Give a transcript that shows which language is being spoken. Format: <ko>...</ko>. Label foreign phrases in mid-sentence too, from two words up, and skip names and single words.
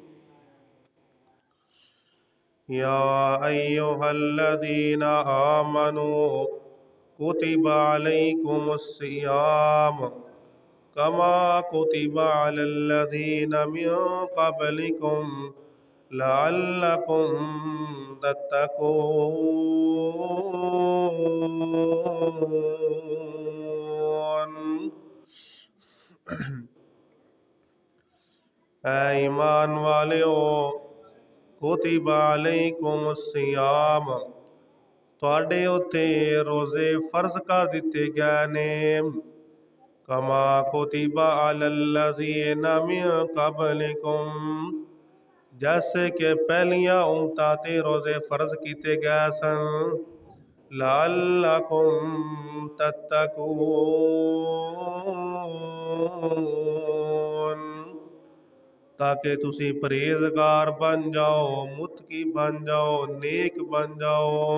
<ar>يَا أَيُّهَا الَّذِينَ آمَنُوا كُتِبَ عَلَيْكُمُ الصِّيَامُ كَمَا كُتِبَ عَلَى الَّذِينَ مِنْ قَبْلِكُمْ لَعَلَّكُمْ تَتَّقُونَ.</ar> <pa>اے ایمان والیو</pa> <ar>كُتِبَ عَلَيْكُمُ الصِّيَامُ</ar> <pa>تہاڈے اُتے روزے فرض کر دتے گئے نے</pa> <ar>كَمَا كُتِبَ عَلَى الَّذِينَ مِنْ قَبْلِكُمْ</ar> <pa>جیسے کہ پہلیاں امتاں تے روزے فرض کیتے گئے سن</pa> <ar>لَعَلَّكُمْ تَتَّقُونَ</ar> <pa>تاکہ تسی پرہیزگار بن جاؤ، متقی بن جاؤ، نیک بن جاؤ.</pa>